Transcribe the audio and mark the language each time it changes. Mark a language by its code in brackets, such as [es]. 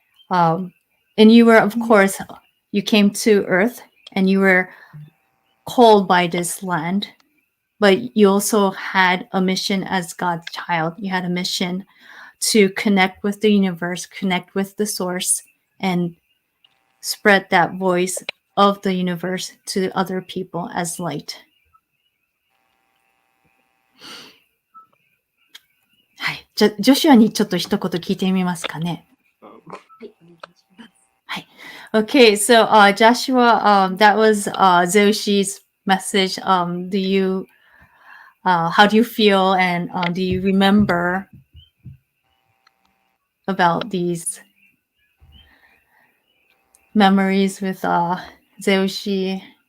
[en] And you were, of course, you came to earth and you were called by this land, but you also had a mission as God's child. You had a mission to connect with the universe, connect with the source, and spread that voice of the universe to other people as light. [ja] はい。じゃ、ジョシュアにちょっと一言聞いてみますかね。はい、お願いします。はい。 [en] Okay, so Joshua, that was Zeushi's message. Do you, how do you feel and do you remember about these memories with Zeushi?